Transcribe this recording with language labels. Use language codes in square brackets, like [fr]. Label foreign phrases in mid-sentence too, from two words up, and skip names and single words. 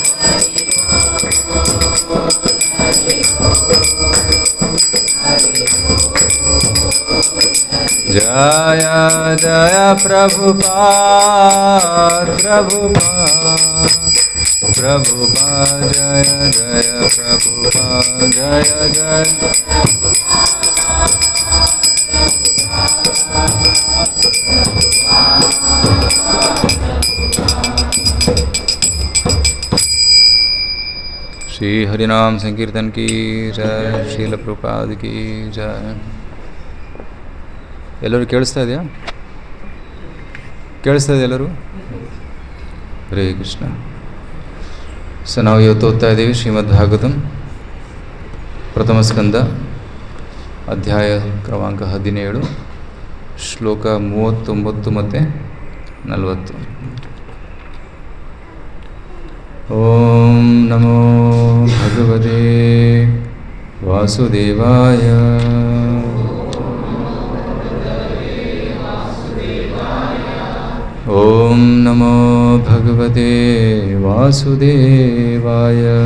[hi] जय जय प्रभुपाद जय जय प्रभुपाद जय जय। श्री हरिनाम संकीर्तन की जय, ಶ್ರೀಲ ಪ್ರಭುಪಾದ की जय। [kn] ಎಲ್ಲರೂ ಕೇಳಿಸ್ತಾ ಇದೆಯಾ? ಕೇಳಿಸ್ತಾ ಇದೆ ಎಲ್ಲರೂ? ಹರೇ ಕೃಷ್ಣ. ಸೊ ನಾವು ಇವತ್ತು ಓದ್ತಾ ಇದ್ದೀವಿ ಶ್ರೀಮದ್ ಭಾಗವತಂ ಪ್ರಥಮ ಸ್ಕಂದ ಅಧ್ಯಾಯ ಕ್ರಮಾಂಕ 17 ಶ್ಲೋಕ 39 ಮತ್ತು 40. [sa] ಓಂ ನಮೋ ಭಗವತೆ ವಾಸುದೇವಾಯ. ಓಂ ನಮೋ ಭಗವತೆ ವಾಸುದೇವಾಯ.